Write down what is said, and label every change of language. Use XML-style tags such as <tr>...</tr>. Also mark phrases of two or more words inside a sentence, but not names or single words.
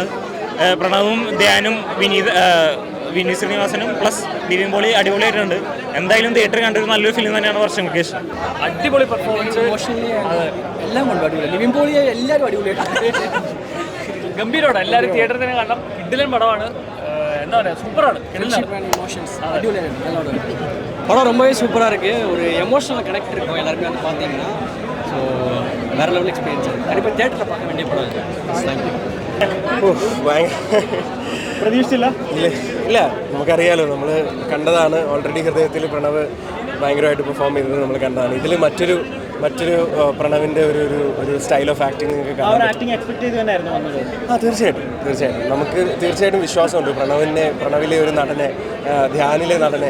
<ml>പ്രണവും ധ്യാനും വിനീത് ശ്രീനിവാസനും പ്ലസ് നിവിൻ പോളി അടിപൊളിയായിട്ടുണ്ട്. എന്തായാലും തിയേറ്ററിൽ കണ്ടൊരു നല്ലൊരു ഫിലിം തന്നെയാണ് വർഷങ്ങൾക്ക് ശേഷം. അടിപൊളി പെർഫോമൻസ്, എല്ലാം കൊണ്ട് അടിപൊളി. നിവിൻ പോളി എല്ലാവരും അടിപൊളിയായിട്ട് ഗംഭീരമാണ്. എല്ലാവരും തിയേറ്ററിൽ തന്നെ കാണണം. കിഡിലൻ പടമാണ്. എന്താ പറയുക, സൂപ്പറാണ്.</ml> <ta>படம் ரொம்பவே சூப்பராக இருக்குது. ஒரு</ta> <en>emotional connect</en> <ta>இருக்கும் எல்லாருமே வந்து பார்த்தீங்கன்னா. ஸோ வேறு</ta> <en>level experience</en> <ta>இருக்குது. கண்டிப்பாக தியேட்டரில் பார்க்க வேண்டிய படம் இருக்குது. தேங்க்யூ.</ta> <ml>പ്രതീക്ഷിച്ചില്ല. ഇല്ല, നമുക്കറിയാലോ, നമ്മൾ കണ്ടതാണ് ഓൾറെഡി. ഹൃദയത്തിൽ പ്രണവ് ഭയങ്കരമായിട്ട് പെർഫോം ചെയ്തത് നമ്മൾ കണ്ടതാണ്. ഇതിൽ മറ്റൊരു പ്രണവിൻ്റെ ഒരു</ml> <en>style of acting</en> <ml>നിങ്ങൾക്ക് കാണാം. തീർച്ചയായിട്ടും നമുക്ക് തീർച്ചയായിട്ടും വിശ്വാസമുണ്ട് പ്രണവിലെ ഒരു നടനെ, ധ്യാനിലെ നടനെ.</ml>